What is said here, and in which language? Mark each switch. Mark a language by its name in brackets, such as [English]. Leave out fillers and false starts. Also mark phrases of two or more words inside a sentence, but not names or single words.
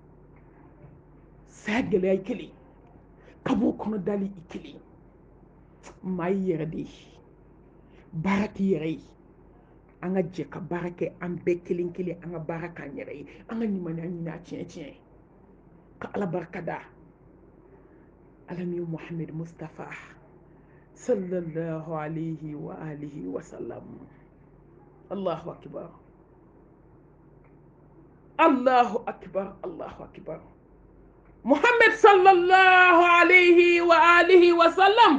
[Bambara] saya gɛlɛya i kelen kaburu kɔnɔ dali i kelen maa y'i yɛrɛ de ye baara k'i yɛrɛ ye an ka jɛ ka baara kɛ an bɛɛ kelen kelen an ka baara k'an yɛrɛ ye an ka limaniya ɲini a tiɲɛ tiɲɛ ka ala barika da ala min ye muhammed mustafa [Arabic] صلى الله عليه وآله وسلم الله أكبر. الله أكبر. الله أكبر. محمد صلى الله عليه وآله وسلم.